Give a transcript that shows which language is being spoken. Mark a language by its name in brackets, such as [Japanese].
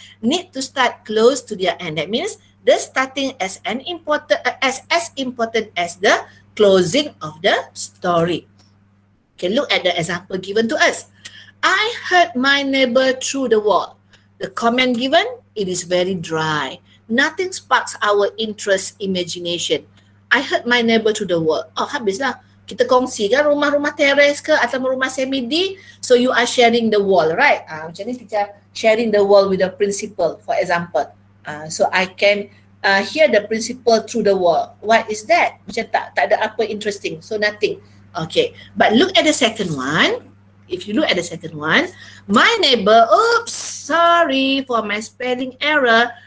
[English] Need to start close to their end. That means the starting as important as the closing of the story. Okay, look at the example given to us. I heard my neighbor through the wall. The comment given, it is very dry. Nothing sparks our interest, imagination. I heard my neighbor through the wall. [Malay] Oh, habislah. Kita kongsi kan rumah-rumah teres ke atau rumah semi-D. [English] So you are sharing the wall, right? [Malay] Macam ni [English] teacher sharing the wall with the principal, for example. So I can hear the principal through the wall. What is that? [Malay] Macam tak ada apa [English] interesting. So nothing. Okay. But look at the second one. If you look at the second one, my neighbor, oops, sorry for my spelling error.